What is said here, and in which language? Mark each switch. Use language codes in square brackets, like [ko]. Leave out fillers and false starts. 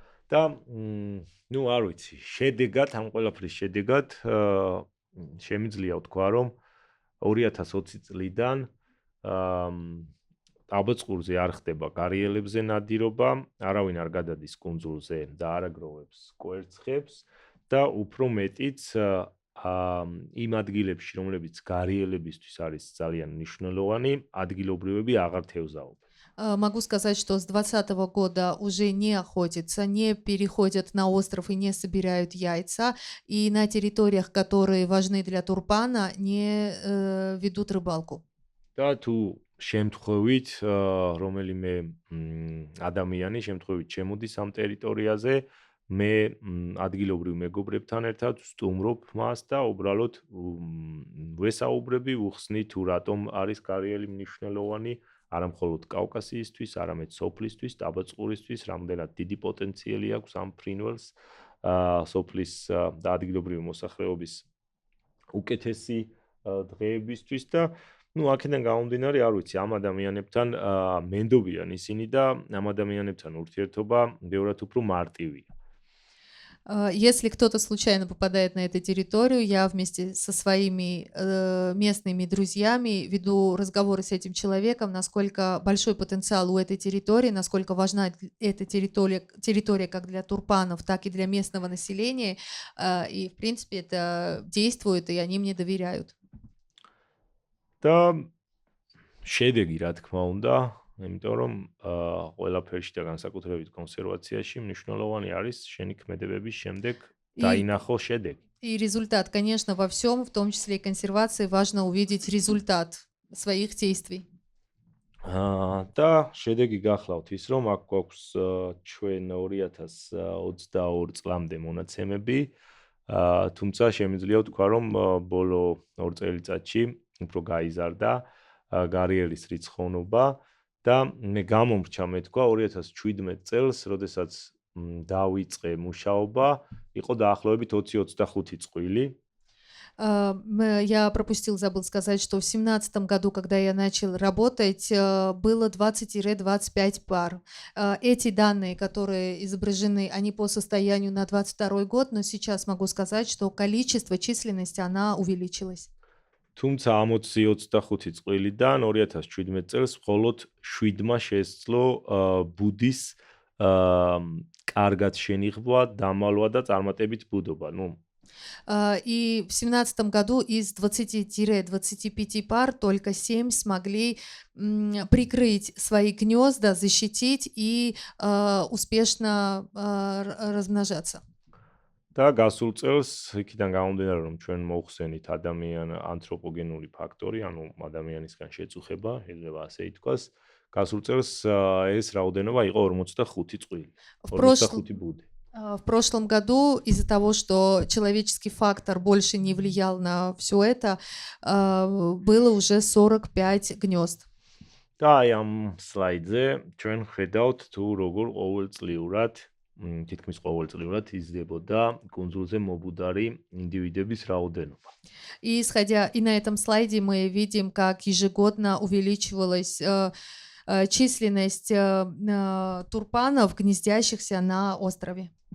[ka] და არ ვიცი, შედეგად, ამ ყველაფრის შედეგად შემიძლია ვთქვა, რომ 2020 წლიდან ტაბაწყურზე არ ხდება გარიელებზე ნადირობა, არავინ არ გადადის კუნძულზე და არ აგროვებს კვერცხებს და უფრო მეტიც იმ ადგილებში, რომლებიც გარიელებისთვის არის ძალიან მნიშვნელოვანი, ადგილობრივები აღარ თევზაობენ. [ru] Могу сказать, что с 2020 года уже не охотятся, не переходят на остров и не собирают яйца, и на территориях, которые важны для турпана, не ведут рыбалку. [ka] და თუ შემთხვევით რომელიმე ადამიანი შემთხვევით შემოდის ამ ტერიტორიაზე, მე ადგილობრივ მეგობრებთან ერთად ვსტუმრობ მას და უბრალოდ ვესაუბრები, ვუხსნი თუ რატომ არის კარიელი მნიშვნელოვანი არა მხოლოდ კავკასიისთვის, არამედ სოფლისთვის, დაბაწყურისთვის, რამდენად დიდი პოტენციალი აქვს ამ ფრინველს, სოფლის და ადგილობრივი მოსახლეობის უკეთესი დღეებისთვის და აქედან გამომდინარე, არ ვიცი, ამ ადამიანებთან მენდობიან ისინი და ამ ადამიანებთან ურთიერთობა ბევრად უფრო მარტივია. [ru] Если кто-то случайно попадает на эту территорию, я вместе со своими местными друзьями веду разговоры с этим человеком, насколько большой потенциал у этой территории, насколько важна эта территория как для турпанов, так и для местного населения. И, в принципе, это действует, и они мне доверяют. [ka] და შედეგი, რა თქმა უნდა, იმიტომ რომ ყველაფერში და განსაკუთრებით კონსერვაციაში მნიშვნელოვანი არის შენი ქმედებების შემდეგ დაინახო შედეგი. [ru] И результат, конечно, во всем, в том числе и консервации, важно увидеть результат своих действий. [ka] და შედეგი გახლავთ ის, რომ აქ გვაქვს ჩვენ 2022 წლამდე მონაცემები, თუმცა შემიძლია ვთქვა, რომ ბოლო 2 წელიწადში უფრო გაიზარდა გარიელის რიცხოვნობა და მე გამომრჩა მეთქვა 2017 წელს, როდესაც დავიწყე მუშაობა, იყო დაახლოებით 20-25 წყვილი. [ru] Я забыл сказать, что в 2017 году, когда я начал работать, было 20-25 пар. Эти данные, которые изображены, они по состоянию на 2022 год, но сейчас могу сказать, что количество, численность, она увеличилась. [ka] თუმცა 20-25 წლიდან 2017 წელს მხოლოდ 7-მა შესძლო ბუდის კარგად შენიღვა, დამალვა და წარმატებით ბუდობა. [ru] И в 2017 году из 20-25 пар только 7 смогли прикрыть свои гнезда, защитить и успешно размножаться. [ka] და გასულ წელს იქიდან გამომდინარე, რომ ჩვენ მოხსენით ანთროპოგენური факტორი, ანუ ადამიანისგან შეწუხება, შეიძლება ასე ითქვას, გასულ წელს ეს რაოდენობა იყო 45 წყვილი, 45 ბუდი. [ru] В прошлом году из-за того, что человеческий фактор больше не влиял на все это, было уже 45 гнезд. [ka] და აი ამ სლაიდზე ჩვენ ხედავთ თუ როგორ ყოველწლიურად თითქმის ყოველწლიურად იზრდებოდა კუნძულზე მობუდარი ინდივიდების რაოდენობა. [ru] И на этом слайде мы видим, как ежегодно увеличивалась численность турпанов, гнездящихся на острове.